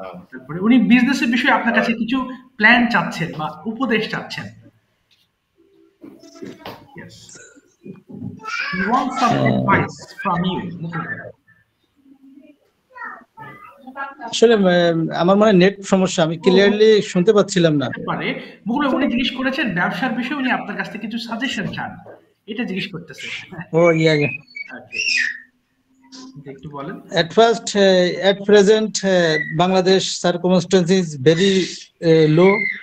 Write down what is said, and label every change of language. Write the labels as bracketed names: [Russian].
[Bangla] তারপরে উনি বিজনেসের বিষয়ে আপনার কাছে কিছু প্ল্যান চাচ্ছেন বা উপদেশ চাচ্ছেন। [English] Yes. He wants some advice from you, Mukul ভাই। [Bangla] আসলে আমার মানে নেট সমস্যা, আমি ক্লিয়ারলি শুনতে পাচ্ছিলাম না। পারে মুকুল উনি জিজ্ঞেস করেছেন ব্যবসার বিষয়ে, উনি আপনার কাছ থেকে কিছু সাজেশন চান, এটা জিজ্ঞেস করতেছে। ও ইয়া ইয়া। একটু বলেন। [English] At present, Bangladesh circumstance is very low.